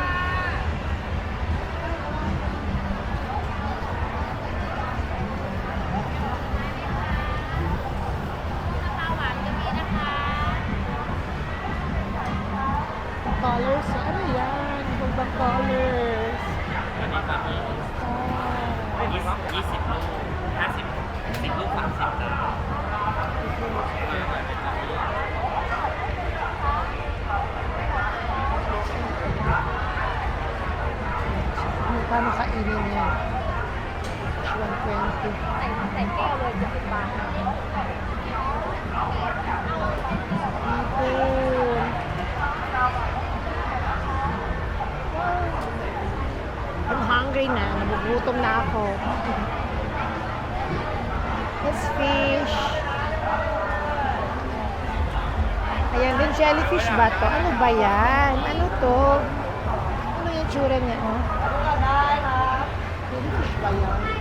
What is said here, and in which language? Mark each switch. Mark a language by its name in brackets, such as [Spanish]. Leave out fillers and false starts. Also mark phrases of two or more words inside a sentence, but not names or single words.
[Filipino] Colors? Ano yan? Ibang bang colors? Ah. [Thai] 20 ลูก50 10ลูก30จ้า [Filipino] Paano kainin yan? 120. [Thai] ใส่แก้วเลย70 บาท [Filipino] Ipon. [English] I'm hungry na. [Filipino] Nagugutom na ako. [English] It's fish. [Filipino] Ayan din, jellyfish ba to? Ano ba yan? Ano to? Ano yung tsura niya, oh? Jellyfish ba yan?